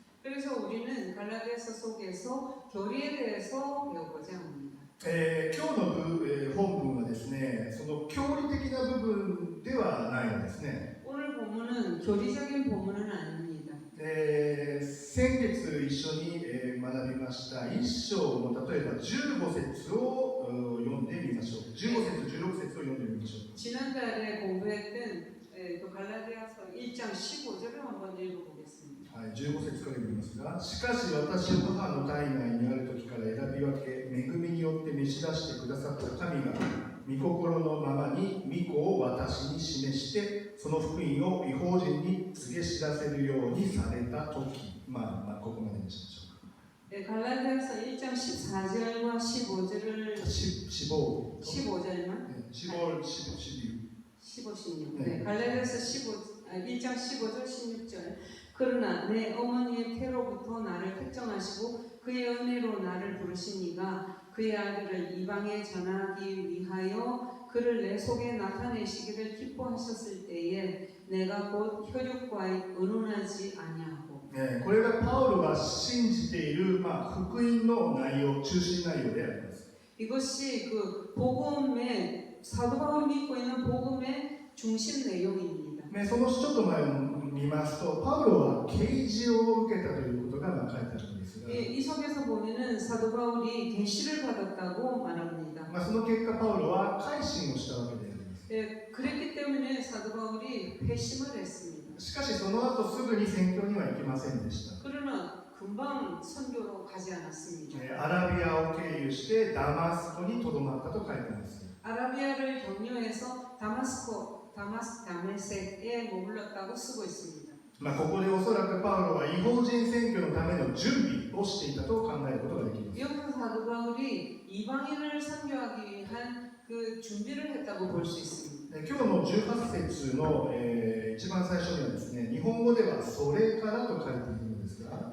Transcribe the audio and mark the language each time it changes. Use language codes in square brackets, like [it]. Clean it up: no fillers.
[ko] 그래서 우리는 갈라디아서 속에서 교리에 대해서 배워보자 합니다. [ja] 今日の本文はですね、その教理的な部分ではないんですね。 [ko] 오늘 본문은 교리적인 본문은 아닙니다. [ja] 先月一緒に学びました1章の例えば15節を読んでみましょう。 15節、16節を読んでみましょう。 [ko] 지난달에 공부했던 또 갈라디아서 1장 15절을 한번 읽어보겠습니다. [ja] 15節から読みますが、しかし私を母の体内にある時から選び分け、恵みによって召し出してくださった神が御心のままに御子を私に示して、その福音を異邦人に告げ知らせるようにされた時、ここまでにしましょうか。 [ko] 네, 갈라디아서 1장 14절과 15절을 15절만 15, 16. 네, 갈라디아서 1장 15절 16절. 그러나 내 어머니의 태로부터 나를 택정하시고 그의 은혜로 나를 부르시니가 그의 아들을 이방에 전하기 위하여 그를 내 속에 나타내시기를 기뻐하셨을 때에 내가 곧 혈육과에 의논하지 아니하고. [ja] これがパウロが信じている、福音の内容、中心内容であります。 [ko] 이것이 그 복음의 사도 바울이 믿고 있는 복음의 중심 내용입니다. [ja] そのちょっと前を見ますと、パウロは啓示を受けたということが書いてあるんですが、 [ko] 이 속에서 보면은 사도 바울이 계시를 받았다고 말합니다. [ja] その結果パウロは改心をしたわけであります。 [ko] 그랬기 때문에 사도 바울이 회심을 했습니다. [ja] しかしその後すぐに宣教には行きませんでした。 [ko] 그러나 금방 선교로 가지 않았습니다. [ja] アラビアを経由してダマスコにとどまったと書いてあります。 [ko] 아라비아를 경유해서 다메섹에 머물렀다고 쓰고 있습니다. [ja] ここでおそらくパウロは異邦人宣教のための準備をしていたと考えることができます。 [ko] 여기서 사도 바울이 이방인을 선교하기 위한 그 준비를 했다고 볼 수 있습니다. [ja] 今日の18節の、一番最初にはですね、日本語ではそれからと書いているのですが、